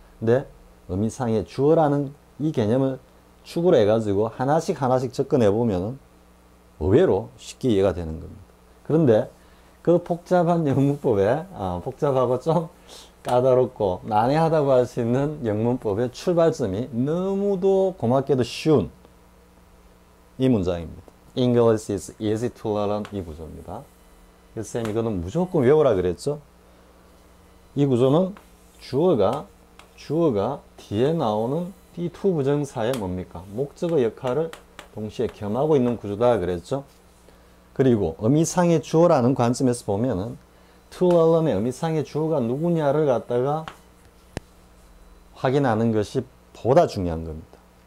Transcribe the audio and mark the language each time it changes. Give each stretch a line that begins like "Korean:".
Korean: 근데 의미상의 주어라는 이 개념을 축으로 해가지고 하나씩 접근해 보면은 의외로 쉽게 이해가 되는 겁니다. 그런데 그 복잡한 영문법에 복잡하고 좀 까다롭고 난해하다고 할 수 있는 영문법의 출발점이 너무도 고맙게도 쉬운 이 문장입니다.
English: English is easy to learn
Korean: 이 구조입니다. 그래서 쌤 이거는 무조건 외우라 그랬죠. 이 구조는 주어가 뒤에 나오는 D2 부정사의 뭡니까? 목적어 역할을 동시에 겸하고 있는 구조다 그랬죠. 그리고 의미상의 주어라는 관점에서 보면은 to learn의 의미상의 주어가 누구냐를 갖다가 확인하는 것이 보다 중요한 겁니다.